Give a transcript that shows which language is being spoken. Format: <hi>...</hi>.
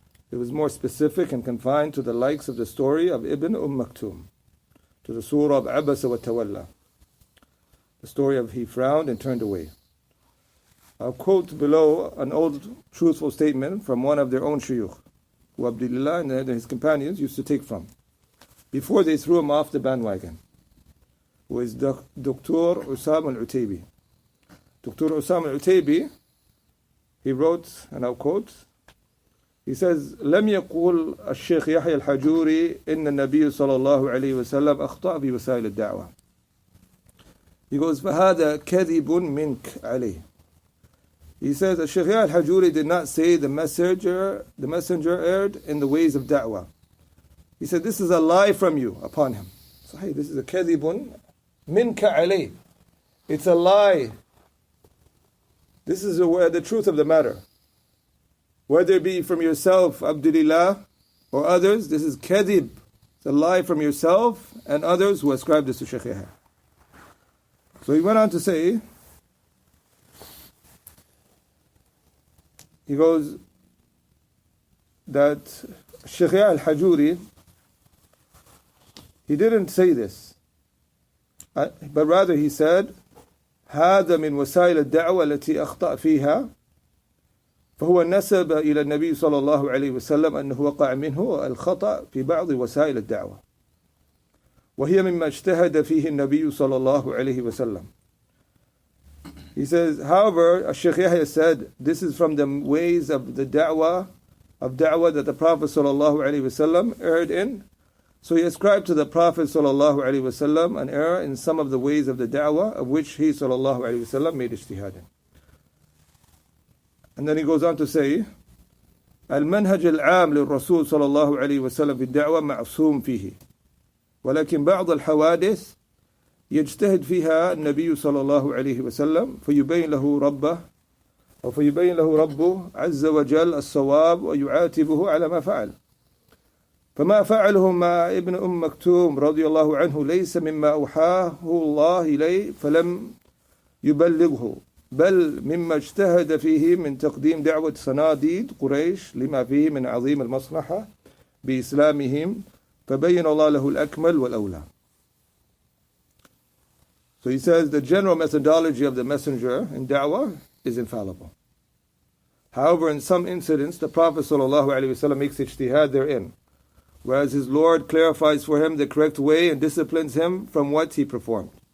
<en>It was more specific and confined to the likes of the story of Ibn Maktoum, to the surah of Abasa wa Tawalla, the story of he frowned and turned away. I'll quote below an old truthful statement from one of their own shuyukh, who Abdulillah and his companions used to take from, before they threw him off the bandwagon, who is Dr. Usam al-Utaybi. Dr. Usam al-Utaybi, he wrote, and I'll quote, he says,</en> <ar>لم يقول الشيخ يحيى الحجوري إن النبي صلى الله عليه وسلم أخطأ في وسائل الدعوة.</ar> <en>He goes,</en> <ar>فهذا كذب منك عليه.</ar> <en>He says that Sheikh Yahya al-Hajuri did not say the messenger erred in the ways of da'wah. He said, this is a lie from you upon him. So, hey, this is a</en> <ar>kadhibun minka alayh.</ar> <en>It's a lie. This is the truth of the matter. Whether it be from yourself, Abdulilah, or others, this is kadhib. It's a lie from yourself and others who ascribe this to Shaykh Yahya. So he went on to say, he goes that Shaykh Yahya al-Hajuri, he didn't say this, but rather he said,</en> <ar>هذا من وسائل الدعوة التي أخطأ فيها فهو نسب إلى النبي صلى الله عليه وسلم أنه وقع منه الخطأ في بعض وسائل الدعوة وهي مما اجتهد فيه النبي صلى الله عليه وسلم.</ar> <en>He says, however, Shaykh Yahya said, this is from the ways of the da'wah that the Prophet صلى الله عليه وسلم erred in. So he ascribed to the Prophet sallallahu alaihi wasallam an error in some of the ways of the da'wah of which he sallallahu alaihi wasallam made ijtihad in. And then he goes on to say,</en> <ar>المنهج العام للرسول صلى الله عليه وسلم في الدعوة معصوم فيه ولكن بعض الحوادث يجتهد فيها النبي صلى الله عليه وسلم فيبين له ربه عز وجل الصواب ويعاتبه على ما فعل. فما فعله مع ابن مكتوم رضي الله عنه ليس مما أوحاه الله إليه فلم يبلغه بل مما اجتهد فيه من تقديم دعوة صناديد قريش لما فيه من عظيم المصلحة بإسلامهم فبين الله له الأكمل والأولى.</ar> <en>So he says the general methodology of the messenger in da'wah is infallible. However, in some incidents the Prophet ﷺ makes ijtihad therein, whereas his Lord clarifies for him the correct way and disciplines him from what he performed.</en>